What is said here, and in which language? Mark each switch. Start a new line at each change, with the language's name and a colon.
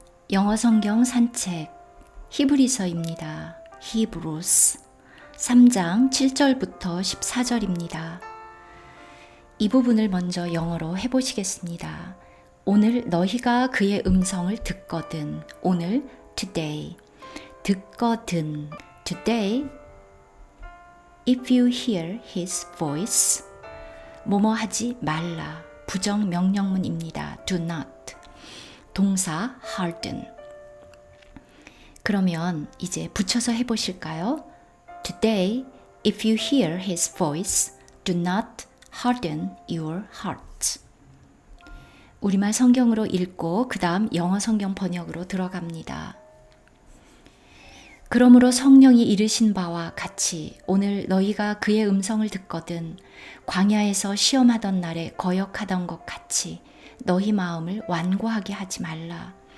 Korean: 영어 성경 산책 히브리서입니다. 히브루스 3장 7절부터 14절입니다. 이 부분을 먼저 영어로 해보시겠습니다. 오늘 너희가 그의 음성을 듣거든. 오늘 today. 듣거든.
English: today if you hear his voice
Korean: 뭐뭐 하지 말라. 부정 명령문입니다.
English: do not.
Korean: 동사 harden. 그러면 이제 붙여서 해보실까요?
English: Today, if you hear his voice, do not harden your heart.
Korean: 우리말 성경으로 읽고 그 다음 영어 성경 번역으로 들어갑니다. 그러므로 성령이 이르신 바와 같이 오늘 너희가 그의 음성을 듣거든 광야에서 시험하던 날에 거역하던 것 같이 너희 마음을 완고하게 하지 말라.